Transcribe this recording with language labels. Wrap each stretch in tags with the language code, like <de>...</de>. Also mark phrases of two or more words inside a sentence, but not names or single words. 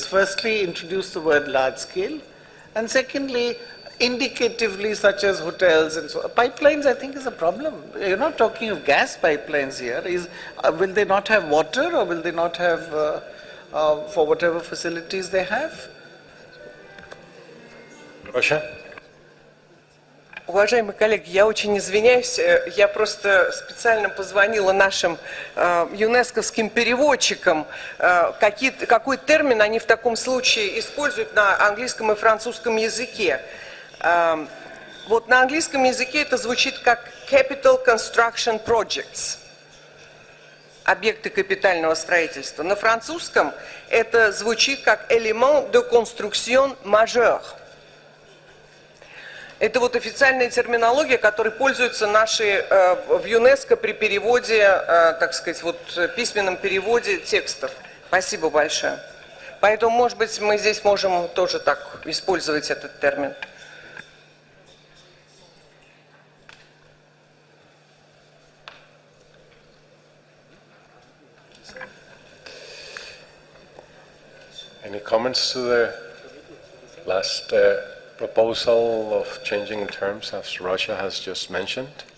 <en>Firstly, introduce the word large scale. And secondly, indicatively, such as hotels and so on. Pipelines, I think, is a problem. You're not talking of gas pipelines here. Will they not have water, or will they not have, for whatever facilities they have? Russia?</en> <ru>Уважаемые коллеги, я очень извиняюсь, я просто специально позвонила нашим юнесковским переводчикам, какой термин они в таком случае используют на английском и французском языке. Вот на английском языке это звучит как</ru> <en>Capital Construction Projects,</en> <ru>объекты капитального строительства. На французском это звучит как</ru> <fr>Élément de construction majeure.</fr> <ru>Это вот официальная терминология, которой пользуются наши в ЮНЕСКО при переводе, так сказать, вот письменном переводе текстов. Спасибо большое. Поэтому, может быть, мы здесь можем тоже так использовать этот термин.</ru> <en>Any comments to the last proposal of changing terms, as Russia has just mentioned?</en>